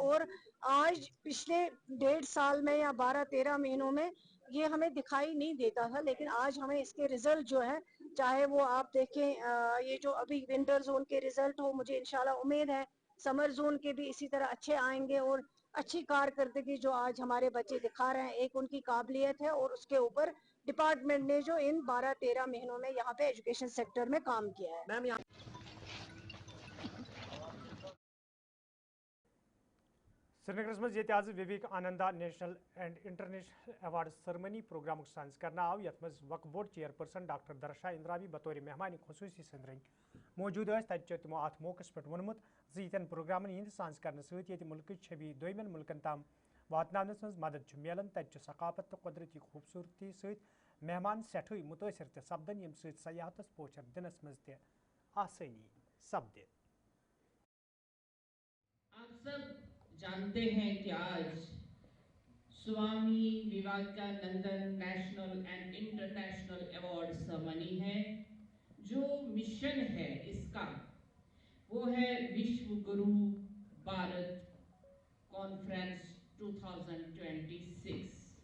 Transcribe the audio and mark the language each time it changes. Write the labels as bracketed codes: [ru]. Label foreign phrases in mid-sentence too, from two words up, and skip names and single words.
[hi] और आज पिछले 1.5 साल में या 12-13 महीनों में ये हमें दिखाई नहीं देता था, लेकिन आज हमें इसके रिजल्ट जो है, चाहे वो आप देखें ये जो अभी [en] winter zone [hi] के रिजल्ट हो, मुझे इंशाल्लाह उम्मीद है [en] summer zone [hi] के भी इसी तरह अच्छे आएंगे, और अच्छी कारकर्दगी जो आज हमारे बच्चे दिखा रहे हैं, एक उनकी काबिलियत है, और उसके ऊपर डिपार्टमेंट ने जो इन 12-13 महीनों में यहाँ पे [en] education sector [hi] में काम किया है। मैम [ks] श्रीनगर मज आज विवेक आनंदा [en] national and international award ceremony program [ks] सांस करना आव यथ मज वक्फ बोर्ड चेयरपर्सन डॉक्टर दरशा इंदिरा भी बतौर मेहमान खसूसी सदरन मौजूद तमो अत मौके पे वोनमुत यन प्रोग्रामन हंद सांस करने सत मुल्क छवि दोयमन मुल्कन ताम वातनावनस मज मदद मिलान तत सकाफत तो कुदरती खूबसूरती सत मेहमान सेठे मुतासर त सपदन यम सयाहतस पोचर दिनस मज त आसानी सपद। [hi] आप सब जानते हैं कि आज स्वामी विवेकानंद [en] national and international award ceremony [hi] है। जो मिशन है इसका वो है विश्व गुरु भारत कॉन्फ्रेंस 2026।